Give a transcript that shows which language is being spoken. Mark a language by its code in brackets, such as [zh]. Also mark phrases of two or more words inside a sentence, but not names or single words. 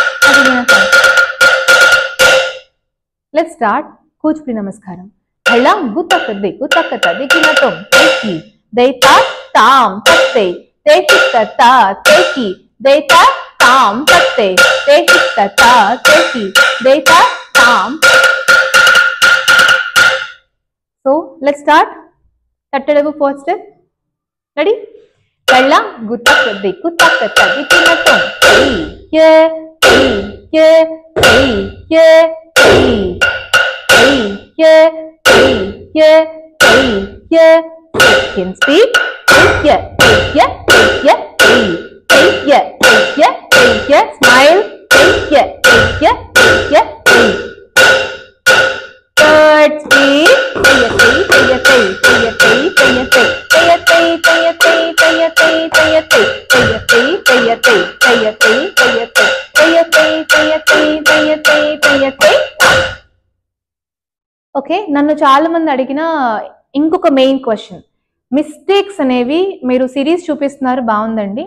[en] let's start [te] కూచిపూడి నమస్కారం. కళ్ళ గుతకతి గుతకతి కునతం తేకి దైతా తాం తక్తే తేకి తత తేకి దైతా తాం తక్తే తేకి తత తేకి దైతా తాం. [en] So let's start. Tattadavu 4th step. Ready? Kalla gutak diku tak tadikinatum. Hey ye hey ye hey ye hey hey ye hey ye hey ye. Second speed. Hey ye hey ye hey ye hey hey ye hey ye hey ye. Smile. Hey ye hey ye hey ye hey. Third speed. [te] ఓకే, నన్ను చాలా మంది అడిగిన ఇంకొక [en] main question, [te] మిస్టేక్స్ అనేవి మీరు సిరీస్ చూపిస్తున్నారు బాగుందండి.